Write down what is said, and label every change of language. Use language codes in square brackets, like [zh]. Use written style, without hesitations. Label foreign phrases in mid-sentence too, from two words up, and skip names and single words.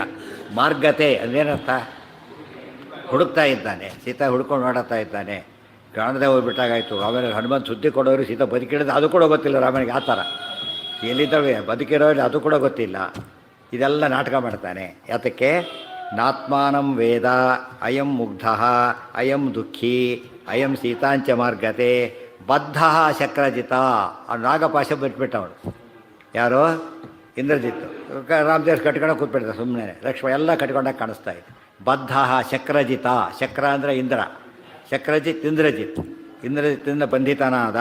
[kn] ಮಾರ್ಗತೆ ಅದೇನರ್ಥ? ಹುಡುಕ್ತಾ ಇದ್ದಾನೆ, ಸೀತಾ ಹುಡ್ಕೊಂಡು ನೋಡುತ್ತಾ ಇದ್ದಾನೆ. ಕಾಣದೆ ಹೋಗ್ಬಿಟ್ಟಾಗಾಯ್ತು. ಆಮೇಲೆ ಹನುಮಂತ ಸುದ್ದಿ ಕೊಡೋರು ಸೀತಾ ಬದುಕಿಡಿದ್ರೆ ಅದು ಕೂಡ ಗೊತ್ತಿಲ್ಲ ರಾಮನಿಗೆ. ಆ ಥರ ಎಲ್ಲಿದ್ದಾವೆ ಬದುಕಿರೋರು ಅದು ಕೂಡ ಗೊತ್ತಿಲ್ಲ. ಇದೆಲ್ಲ ನಾಟಕ ಮಾಡ್ತಾನೆ. ಯಾತಕ್ಕೆ? [sa] ನಾತ್ಮಾನಂ ವೇದ ಅಯಂ ಮುಗ್ಧ ಅಯಂ ದುಃಖಿ ಅಯಂ ಸೀತಾಂಚ ಮಾರ್ಗತೆ ಬದ್ಧ ಶಕ್ರಜಿತ. [kn] ಅವ್ನು ನಾಗಪಾಶ ಬಿಟ್ಬಿಟ್ಟ ಅವನು. ಯಾರೋ ಇಂದ್ರಜಿತ್ತು. ರಾಮದೇವ್ರು ಕಟ್ಕೊಂಡು ಕೂತ್ಬಿಡ್ತಾರೆ ಸುಮ್ಮನೆ. ಲಕ್ಷ್ಮಣ ಎಲ್ಲ ಕಟ್ಕೊಂಡಾಗ ಕಾಣಿಸ್ತಾ ಇದೆ. [sa] ಬದ್ಧ ಶಕ್ರಜಿತ, [kn] ಶಕ್ರ ಅಂದರೆ ಇಂದ್ರ, ಶಕ್ರಜಿತ್ ಇಂದ್ರಜಿತ್, ಇಂದ್ರಜಿತ್ತಿಂದ ಬಂಧಿತನಾದ.